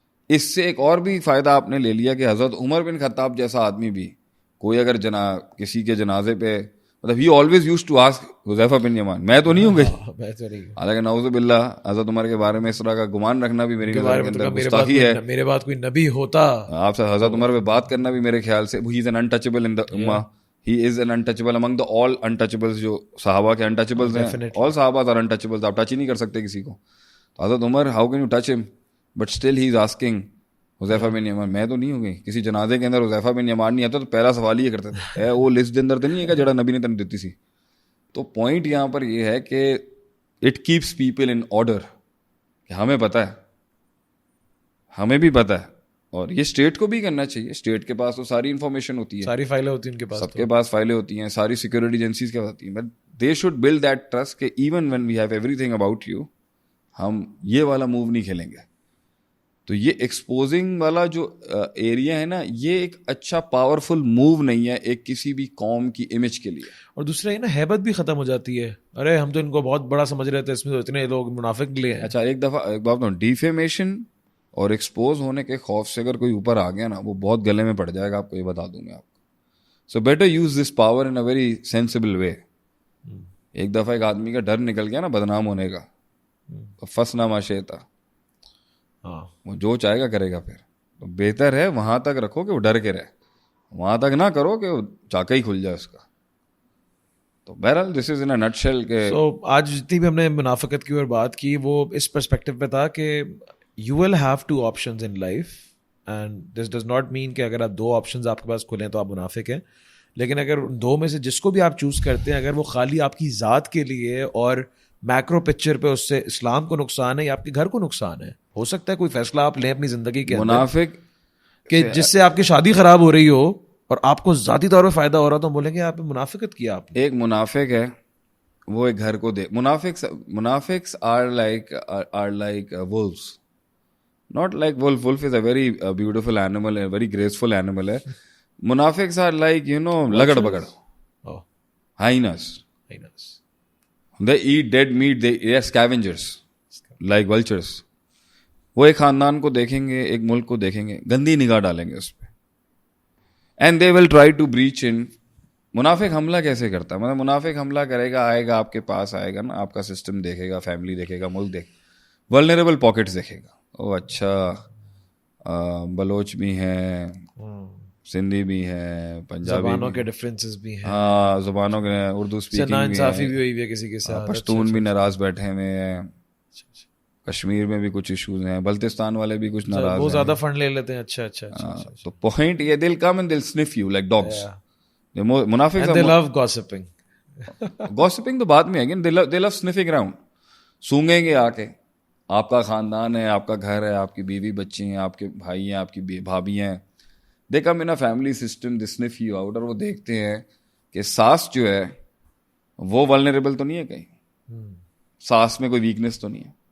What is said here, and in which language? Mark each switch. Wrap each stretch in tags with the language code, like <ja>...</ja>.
<ur>اس سے ایک اور بھی فائدہ آپ نے لے لیا کہ حضرت عمر بن خطاب جیسا آدمی بھی کوئی اگر کسی کے جنازے پہ, مطلب</ur> <en>he always used to ask</en> <ur>Huzaifa بن یمان, میں تو نہیں ہوں گئی, حالانکہ نعوذ باللہ حضرت عمر کے بارے میں اس طرح کا گمان رکھنا بھی میری نظر کے اندر گستاخی ہے. میرے بعد کوئی نبی ہوتا, آپ سے حضرت عمر پہ بات کرنا بھی میرے خیال سے,</ur> <en>he is an untouchable in the ummah, he is an untouchable among the all untouchables.</en> <ur>جو صحابہ کے untouchables ہیں, all صحابہ are untouchables, آپ ٹچ ہی نہیں کر سکتے کسی کو.</ur> <en>تو حضرت عمر, how can you touch him, but still he is asking حذیفہ بن یمان.</en> <ur>میں تو نہیں ہوں گئی, کسی جنازے کے اندر حذیفہ بن یمان نہیں آتا تو پہلا سوال یہ کرتے تھے وہ لسٹ کے اندر تو نہیں ہے کہ جڑا نبی نے تنہیں دیتی سی. تو پوائنٹ یہاں پر یہ ہے کہ</ur> <en>it keeps people in order,</en> <ur>کہ ہمیں پتہ ہے, ہمیں بھی پتہ ہے, اور یہ اسٹیٹ کو بھی کرنا چاہیے. اسٹیٹ کے پاس تو ساری انفارمیشن ہوتی ہے, ساری فائلیں ہوتی ہیں ان کے پاس, سب کے پاس فائلیں ہوتی ہیں, ساری سیکورٹی ایجنسیز کے پاس ہوتی ہیں,</ur> <en>but they should build that trust کہ even when we have every thing about you,</en> <ur>ہم یہ والا موو نہیں کھیلیں گے. تو یہ ایکسپوزنگ والا جو ایریا ہے نا, یہ ایک اچھا پاورفل موو نہیں ہے ایک کسی بھی قوم کی امیج کے لیے. اور دوسرا یہ نا ہیبت بھی ختم ہو جاتی ہے, ارے ہم تو ان کو بہت بڑا سمجھ رہے تھے, اس میں تو اتنے لوگ منافق نکلے ہیں. اچھا ایک بات بتاؤں, ڈیفیمیشن اور ایکسپوز ہونے کے خوف سے اگر کوئی اوپر آ گیا نا, وہ بہت گلے میں پڑ جائے گا, آپ کو یہ بتا دوں میں آپ کو.</ur> <en>So better use this power in a very sensible way.</en> <ur>ایک دفعہ ایک آدمی کا ڈر نکل گیا نا بدنام ہونے کا, فس نہ ماشیتا, وہ جو چاہے گا کرے گا. پھر تو بہتر ہے وہاں تک رکھو کہ وہ ڈر کے رہے, وہاں تک نہ کرو کہ وہ چاکا ہی کھل جائے اس کا. تو بہرحال</ur> <en>this is in a nutshell</en> <ur>کہ آج جتنی بھی ہم نے منافقت کی اور بات کی وہ اس پرسپیکٹو پہ تھا کہ</ur> <en>you will have 2 options in life and this does not mean</en> <ur>کہ اگر آپ 2 options آپ کے پاس کھلیں تو آپ منافق ہیں, لیکن اگر 2 میں سے جس کو بھی آپ چوز کرتے ہیں, اگر وہ خالی آپ کی ذات کے لیے اور میکرو پکچر پہ اس سے اسلام کو نقصان ہے یا آپ کے گھر کو نقصان ہے, ہو سکتا ہے کوئی فیصلہ آپ لیں اپنی زندگی کے منافق کہ جس سے آپ کی شادی خراب ہو رہی ہو اور آپ کو ذاتی طور پہ فائدہ ہو رہا, تو بولیں گے آپ منافقت کیا آپ نے. ایک منافق ہے وہ ایک گھر کو دے,</ur> <en>منافقس are like wolves, not like wolf is a very beautiful animal, a very graceful animal ہے. منافقs are like لگڑ بگڑ, hyenas, they eat dead meat, they are scavengers like vultures.</en> <ur>وہ ایک خاندان کو دیکھیں گے, ایک ملک کو دیکھیں گے, گندی نگاہ ڈالیں گے اس پہ,</ur> <en>and they will try to breach in.</en> <ur>منافق حملہ کیسے کرتا ہے, مطلب منافق حملہ کرے گا, آئے گا آپ کے پاس, آئے گا نا آپ کا سسٹم دیکھے گا, فیملی دیکھے گا, ملک دیکھے گا, vulnerable pockets دیکھے گا. او اچھا بلوچ بھی ہیں, سندھی بھی ہیں, پنجابی, زبانوں کے ڈفرینسز بھی ہیں, ہاں زبانوں کے, اردو اسپیکنگ بھی ہوئی ہے کسی کے ساتھ, پشتون بھی ناراض بیٹھے ہوئے ہیں, کشمیر میں بھی کچھ ایشوز ہیں, بلتستان والے بھی کچھ ناراض ہیں, وہ زیادہ فنڈ لے لیتے ہیں. اچھا تو پوائنٹ یہ,</ur> <en>They'll come and they'll sniff you like dogs.</en> <ur>منافق</ur> <en>they love gossiping.</en> <ur>گوسپنگ تو بعد میں ہے,</ur> <en>they love sniffing around,</en> <ur>سونگیں گے آ کے, آپ کا خاندان ہے, آپ کا گھر ہے, آپ کی بیوی بچی ہیں, آپ کے بھائی ہیں, آپ کی بھابھی ہیں,</ur> <en>they come in a family system, they sniff you out,</en> <ur>اور وہ دیکھتے ہیں کہ ساس جو ہے وہ ولنریبل تو نہیں ہے کہیں, ساس میں کوئی ویکنیس تو نہیں ہے.</ur>